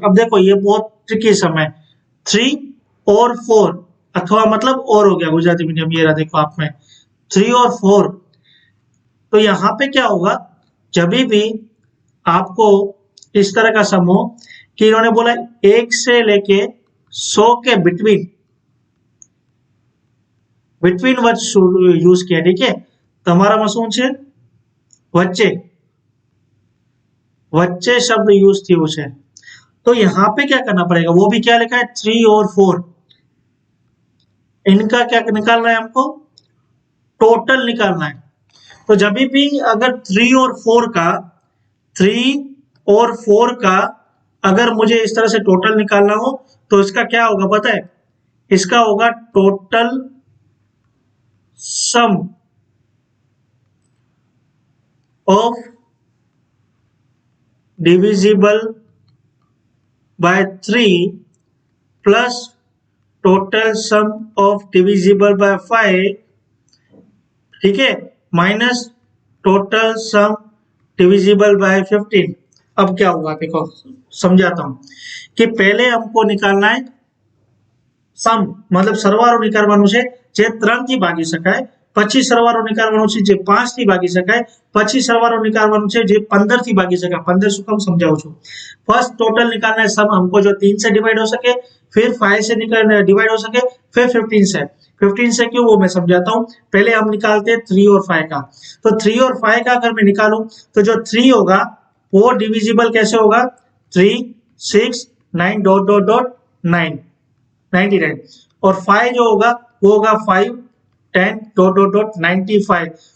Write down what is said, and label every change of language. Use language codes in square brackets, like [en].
[hi] अब देखो ये बहुत ट्रिकी सम है, 3 और 4, अथवा मतलब और हो गया गुजराती मीडियम, ये रहा देखो आप में 3 और 4। तो यहाँ पे क्या होगा, जब भी आपको इस तरह का सम हो कि इन्होंने बोला 1 से लेके 100 के बिटवीन वर्ड यूज किया, ठीक है। [gu] તમારામાં શું છે, વચ્ચે [hi] वच्चे शब्द यूज [gu] થયું છે। [hi] तो यहाँ पे क्या करना पड़ेगा, वो भी क्या लिखा है 3 और 4, इनका क्या निकालना है हमको, टोटल निकालना है। तो जब भी अगर 3 और 4 का अगर मुझे इस तरह से टोटल निकालना हो तो इसका क्या होगा पता है, इसका होगा total sum of divisible by 3 plus total sum of divisible by 5, ठीक है, minus total sum divisible by 15। अब क्या हुआ देखो समझाता हूं कि पहले हमको निकालना है सम, मतलब सरवारो [gu] निकालવાનું છે જે 3 થી ભાગી શકાય, પછી સરવારો નિકાલવાનો છે જે 5 થી ભાગી શકાય, પછી સરવારો નિકાલવાનો છે જે 15 થી ભાગી શકાય। [hi] 15 શું કામ समझाऊं છું, फर्स्ट टोटल निकालना है सम हमको जो 3 से डिवाइड हो सके, फिर 5 से डिवाइड हो सके, फिर 15 से। 15 से क्यों वो मैं समझाता हूँ। पहले हम निकालते हैं 3 और 5 का। तो 3 और 5 का अगर मैं निकालूं तो जो 3 होगा वो डिविजिबल कैसे होगा, 3 6 9 डॉट डॉट डॉट 9 99, और 5 जो होगा वो होगा 5 10 डॉट डॉट डॉट 95।